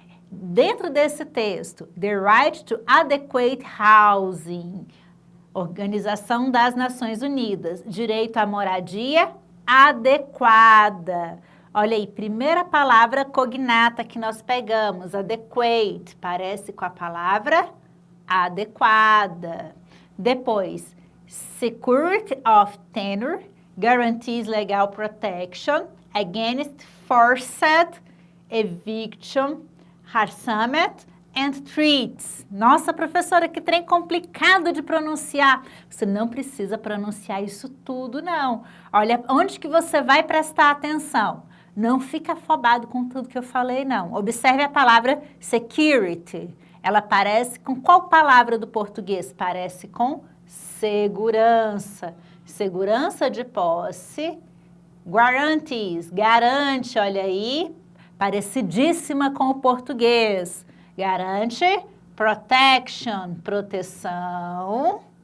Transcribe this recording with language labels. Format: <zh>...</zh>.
<pt>Dentro desse texto, The Right to Adequate Housing, Organização das Nações Unidas, direito à moradia adequada. Olha aí, primeira palavra cognata que nós pegamos, adequate, parece com a palavra adequada. Depois,</pt> <en>security of tenure, guarantees legal protection against forced eviction, harassment and threats.</en> <pt>Nossa, professora, que trem complicado de pronunciar. Você não precisa pronunciar isso tudo, não. Olha, onde que você vai prestar atenção? Não fica afobado com tudo que eu falei, não. Observe a palavra security. Ela parece com qual palavra do português? Parece com segurança. Segurança de posse. Guarantees, garante, olha aí, parecidíssima com o português. Garante, protection, proteção.</pt>